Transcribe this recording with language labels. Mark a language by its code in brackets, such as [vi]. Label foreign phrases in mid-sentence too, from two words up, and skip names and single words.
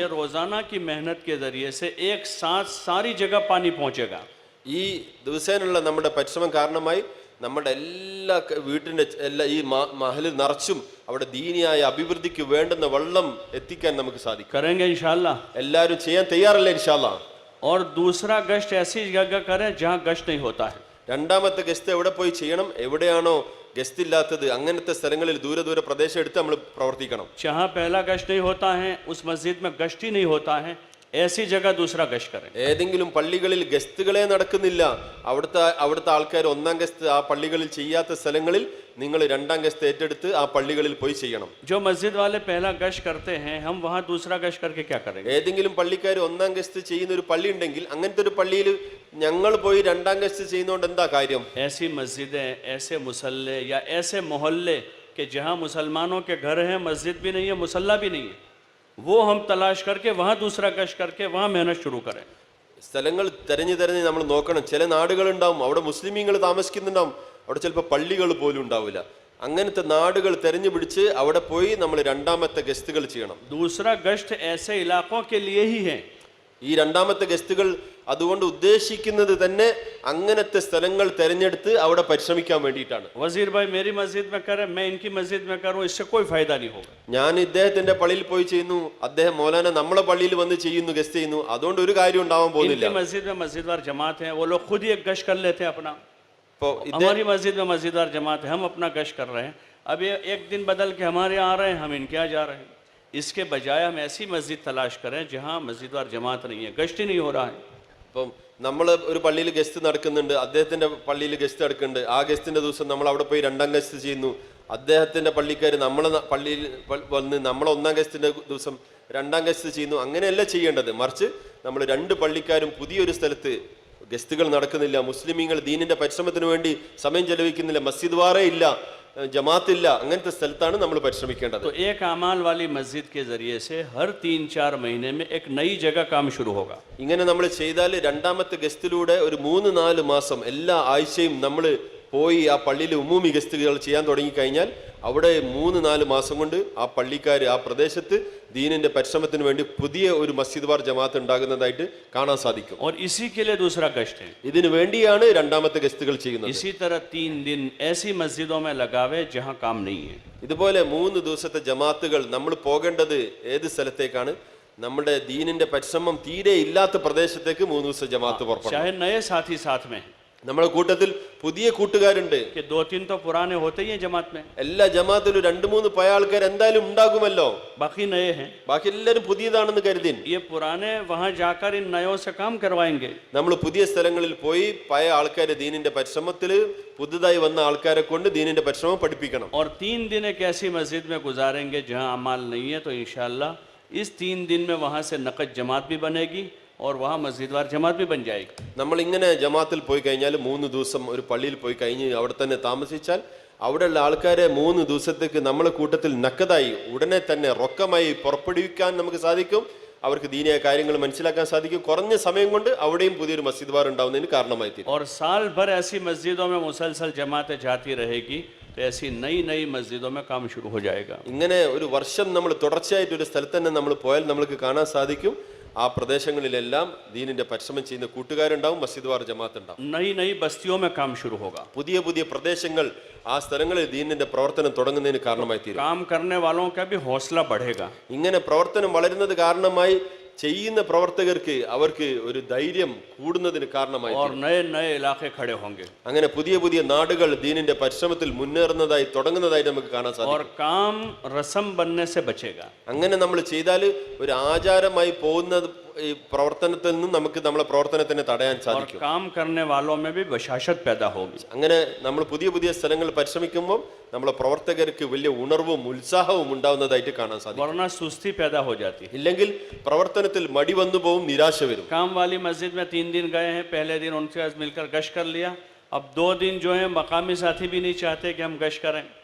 [hi] ये रोजाना की मेहनत के जरिए से एक साथ सारी जगह पानी पहुंचेगा. [ml] ഈ ദിവസേനുള്ള നമ്മുടെ പരിശ്രമം കാരണമായി നമ്മുടെ എല്ലാ വീട്ടിന്റെ എല്ലാ ഈ മഹലിൽ നിറച്ചും അവിടെ ദീനിയായ അഭിവൃദ്ധിക്ക് വേണ്ടുന്ന വെള്ളം എത്തിക്കാൻ നമുക്ക് സാധിക്കും. [hi] करेंगे [ar] إن شاء الله. [ml] എല്ലാവരും ചെയ്യാൻ തയ്യാറല്ലേ [ar] إن شاء الله? [hi] और दूसरा गश्त ऐसी जगह करें जहां गश्त नहीं होता है. [ml] രണ്ടാമത്തെ ഗസ്റ്റ് എവിടെ പോയി ചെയ്യണം? എവിടെയാണോ ഗസ്റ്റ് ഇല്ലാത്തത് അങ്ങനത്തെ സ്ഥലങ്ങളിൽ ദൂരെ ദൂരെ പ്രദേശം എടുത്ത് നമ്മൾ പ്രവർത്തിക്കണം. [hi] जहां पहला गश्त नहीं होता है, उस मस्जिद में गश्त ही नहीं होता है, ऐसी जगह दूसरा गश्त करें. [ml] ഏതെങ്കിലും പള്ളികളിൽ ഗസ്റ്റുകളെ നടക്കുന്നില്ല, അവിടുത്തെ ആൾക്കാർ ഒന്നാം ഗസ്റ്റ് ആ പള്ളികളിൽ ചെയ്യാത്ത സ്ഥലങ്ങളിൽ നിങ്ങൾ രണ്ടാം ഗസ്റ്റ് ഏറ്റെടുത്ത് ആ പള്ളികളിൽ പോയി ചെയ്യണം. [hi] जो मस्जिद वाले पहला गश्त करते हैं, हम वहां दूसरा गश्त करके क्या करेंगे? [ml] ഏതെങ്കിലും പള്ളിക്കാർ ഒന്നാം ഗസ്റ്റ് ചെയ്യുന്ന ഒരു പള്ളി ഉണ്ടെങ്കിൽ അങ്ങനത്തെ ഒരു പള്ളിയിൽ ഞങ്ങൾ പോയി രണ്ടാം ഗസ്റ്റ് ചെയ്യുന്നതുകൊണ്ട് എന്താ കാര്യം? [hi] ऐसी मस्जिदें, ऐसे मुसल्ले या ऐसे मोहल्ले कि जहां मुसलमानों के घर हैं, मस्जिद भी नहीं है, मुसल्ला भी नहीं है, वो हम तलाश करके वहां दूसरा गश्त करके वहां मेहनत शुरू करें. [ml] സ്ഥലങ്ങൾ തെരഞ്ഞു നമ്മൾ നോക്കണം. ചില നാടുകളുണ്ടാവും അവിടെ മുസ്ലിമീങ്ങൾ താമസിക്കുന്നുണ്ടാവും, അവിടെ ചിലപ്പോൾ പള്ളികൾ പോലും ഉണ്ടാവില്ല. അങ്ങനത്തെ നാടുകൾ തെരഞ്ഞു പിടിച്ച് അവിടെ പോയി നമ്മൾ രണ്ടാമത്തെ ഗസ്റ്റുകൾ ചെയ്യണം. [hi] दूसरा गश्त ऐसे इलाकों के लिए ही है. [ml] ഈ രണ്ടാമത്തെ ഗസ്റ്റുകൾ അതുകൊണ്ട് ഉദ്ദേശിക്കുന്നത് തന്നെ അങ്ങനത്തെ സ്ഥലങ്ങൾ തെരഞ്ഞെടുത്ത് അവിടെ പരിശ്രമിക്കാൻ വേണ്ടിയിട്ടാണ്. [hi] वजीर भाई मेरी मस्जिद में करे, मैं इनकी मस्जिद में करूं, इससे कोई फायदा नहीं होगा. [ml] ഞാൻ ഇദ്ദേഹത്തിന്റെ പള്ളിയിൽ പോയി ചെയ്യുന്നു, അദ്ദേഹം മൗലാന നമ്മളെ പള്ളിയിൽ വന്ന് ചെയ്യുന്നു, ഗസ്റ്റ് ചെയ്യുന്നു, അതുകൊണ്ട് ഒരു കാര്യം ഉണ്ടാവാൻ പോകുന്നില്ല. [hi] इनकी मस्जिद में मस्जिदवार जमात है, वो लोग खुद ही एक गश्त कर लेते हैं अपना. [ml] ഇപ്പോ [hi] हमारी मस्जिद में मस्जिदवार जमात है, हम अपना गश्त कर रहे हैं. अब ये एक दिन बदल के हमारे यहाँ आ रहे हैं, हम इनके यहाँ जा रहे हैं. इसके बजाय हम ऐसी मस्जिद तलाश करें जहाँ मस्जिदवार जमात नहीं है, गश्त ही नहीं हो रहा है. [ml] ഇപ്പം നമ്മൾ ഒരു പള്ളിയിൽ ഗസ്റ്റ് നടക്കുന്നുണ്ട്, അദ്ദേഹത്തിന്റെ പള്ളിയിൽ ഗസ്റ്റ് നടക്കുന്നുണ്ട്, ആ ഗസ്റ്റിന്റെ ദിവസം നമ്മൾ അവിടെ പോയി രണ്ടാം ഗസ്റ്റ് ചെയ്യുന്നു, അദ്ദേഹത്തിന്റെ പള്ളിക്കാർ നമ്മളെ പള്ളിയിൽ വന്ന് നമ്മളെ ഒന്നാം ഗസ്റ്റിന്റെ ദിവസം രണ്ടാം ഗസ്റ്റ് ചെയ്യുന്നു. അങ്ങനെയല്ല ചെയ്യേണ്ടത്. മറിച്ച് നമ്മൾ 2 പള്ളിക്കാരും പുതിയൊരു സ്ഥലത്ത് ഗസ്റ്റുകൾ നടക്കുന്നില്ല, മുസ്ലിമീങ്ങൾ ദീനിന്റെ പരിശ്രമത്തിന് വേണ്ടി സമയം ചെലവഴിക്കുന്നില്ല, മസ്ജിദ് വാറേ ഇല്ല, ജമാഅത്ത് ഇല്ല, അങ്ങനത്തെ സ്ഥലത്താണ് നമ്മൾ പരിശ്രമിക്കേണ്ടത്. [hi] तो एक अमाल वाली मस्जिद के जरिए से हर 3-4 महीने में एक नई जगह काम शुरू होगा. [ml] ഇങ്ങനെ നമ്മൾ ചെയ്താൽ രണ്ടാമത്തെ ഗസ്റ്റിലൂടെ ഒരു 3-4 മാസം എല്ലാ ആഴ്ചയും നമ്മൾ പോയി ആ പള്ളിയിൽ ഉമ്മൂമി ഗസ്റ്റുകൾ ചെയ്യാൻ തുടങ്ങിക്കഴിഞ്ഞാൽ അവിടെ 3-4 മാസം കൊണ്ട് ആ പള്ളിക്കാർ ആ പ്രദേശത്ത് ദീനിന്റെ പരിശ്രമത്തിന് വേണ്ടി പുതിയ ഒരു മസ്ജിദ് വാർ ജമാഅത്ത് ഉണ്ടാകുന്നതായിട്ട് കാണാൻ സാധിക്കും. [hi] और इसी के लिए दूसरा गश्त है. [ml] ഇതിനു വേണ്ടിയാണ് രണ്ടാമത്തെ ഗസ്റ്റുകൾ ചെയ്യുന്നത്. [hi] इसी तरह 3 दिन ऐसी मस्जिदों में लगावे जहां काम नहीं है. [ml] ഇതുപോലെ 3 ദിവസത്തെ ജമാഅത്തുകൾ നമ്മൾ പോകേണ്ടത് ഏത് സ്ഥലത്തേക്കാണ്? നമ്മുടെ ദീനിന്റെ പരിശ്രമം തീരെ ഇല്ലാത്ത പ്രദേശത്തേക്ക് 3 ദിവസം ജമാഅത്ത് പുറപ്പെടും. [hi] चाहे नए साथी साथ में है, [ml] നമ്മുടെ കൂട്ടത്തിൽ പുതിയ കൂട്ടുകാരുണ്ട്. [hi] कि 2-3 तो पुराने होते ही हैं जमात में, [ml] എല്ലാ ജമാഅത്തിലും 2-3 പഴയ ആൾക്കാർ എന്തായാലും ഉണ്ടാകുമല്ലോ. [hi] बाकी नए हैं. [ml] ബാക്കി എല്ലാവരും പുതിയതാണെന്ന് കരുതി [hi] ये पुराने वहां जाकर इन नयों से काम करवाएंगे. [ml] നമ്മൾ പുതിയ സ്ഥലങ്ങളിൽ പോയി പഴയ ആൾക്കാരെ ദീനിന്റെ പരിശ്രമത്തിൽ പുതുതായി വന്ന ആൾക്കാരെ കൊണ്ട് ദീനിന്റെ പരിശ്രമം പഠിപ്പിക്കണം. [hi] और 3 दिन एक ऐसी मस्जिद में गुजारेंगे जहां अमाल नहीं है, तो [ar] إن شاء الله [hi] इस 3 दिन में वहां से नक़द जमात भी बनेगी और वहाँ मस्जिदवार जमात भी बन जाएगी. [ml] നമ്മൾ ഇങ്ങനെ ജമാഅത്തിൽ പോയി കഴിഞ്ഞാൽ 3 ദിവസം ഒരു പള്ളിയിൽ പോയി കഴിഞ്ഞ് അവിടെ തന്നെ താമസിച്ചാൽ അവിടെയുള്ള ആൾക്കാരെ 3 ദിവസത്തേക്ക് നമ്മളെ കൂട്ടത്തിൽ നക്കതായി ഉടനെ തന്നെ റൊക്കമായി പുറപ്പെടുവിക്കാൻ നമുക്ക് സാധിക്കും. അവർക്ക് ദീനിയായ കാര്യങ്ങൾ മനസ്സിലാക്കാൻ സാധിക്കും. കുറഞ്ഞ സമയം കൊണ്ട് അവിടെയും പുതിയൊരു മസ്ജിദ് ബാർ ഉണ്ടാവുന്നതിന് കാരണമായി തീരും. [hi] और साल भर ऐसी मस्जिदों में मुसलसल जमातें जाती रहेगी तो ऐसी नई नई मस्जिदों में काम शुरू हो जाएगा. [ml] ഇങ്ങനെ ഒരു വർഷം നമ്മൾ തുടർച്ചയായിട്ട് ഒരു സ്ഥലത്ത് തന്നെ നമ്മൾ പോയാൽ നമ്മൾക്ക് കാണാൻ സാധിക്കും ആ പ്രദേശങ്ങളിലെല്ലാം ദീനിന്റെ പരിശ്രമം ചെയ്യുന്ന കൂട്ടുകാരുണ്ടാവും, മസ്ജിദ് ബാർ ജമാഅത്ത് ഉണ്ടാവും. [hi] नई नई बस्तियों में काम शुरू होगा. [ml] പുതിയ പുതിയ പ്രദേശങ്ങൾ ആ സ്ഥലങ്ങളിൽ ദീനിന്റെ പ്രവർത്തനം തുടങ്ങുന്നതിന് കാരണമായി തീരും. [hi] काम करने वालों का भी हौसला बढ़ेगा. [ml] ഇങ്ങനെ പ്രവർത്തനം വളരുന്നത് കാരണമായി ചെയ്യുന്ന പ്രവർത്തകർക്ക് അവർക്ക് ഒരു ധൈര്യം കൂടുന്നതിന് കാരണമായി [hi] और नए नए इलाके खड़े होंगे. [ml] അങ്ങനെ പുതിയ പുതിയ നാടുകൾ ദീനിന്റെ പരിശ്രമത്തിൽ മുന്നേറുന്നതായി തുടങ്ങുന്നതായി നമുക്ക് കാണാൻ സാധിക്കും. [hi] और काम रस्म बनने से बचेगा. [ml] അങ്ങനെ നമ്മൾ ചെയ്താൽ ഒരു ആചാരമായി പോകുന്ന ഈ പ്രവർത്തനത്തിൽ നിന്നും നമുക്ക് നമ്മളെ പ്രവർത്തനത്തിനെ തടയാൻ [hi] और [ml] സാധിക്കും. [hi] काम करने वालों में भी बशाशत पैदा होगी. [ml] അങ്ങനെ നമ്മൾ പുതിയ പുതിയ സ്ഥലങ്ങൾ പരിശ്രമിക്കുമ്പോൾ നമ്മളെ പ്രവർത്തകർക്ക് വലിയ ഉണർവും ഉത്സാഹവും ഉണ്ടാവുന്നതായിട്ട് കാണാൻ സാധിക്കും. [hi] वरना सुस्ती पैदा हो जाती है. [ml] ഇല്ലെങ്കിൽ പ്രവർത്തനത്തിൽ മടി വന്നു പോവും, നിരാശ വരും. [hi] काम वाली मस्जिद में 3 दिन गए हैं, पहले दिन उनके साथ मिलकर गश्त कर लिया. अब 2 दिन जो है मकामी साथी भी नहीं चाहते कि हम गश्त करें.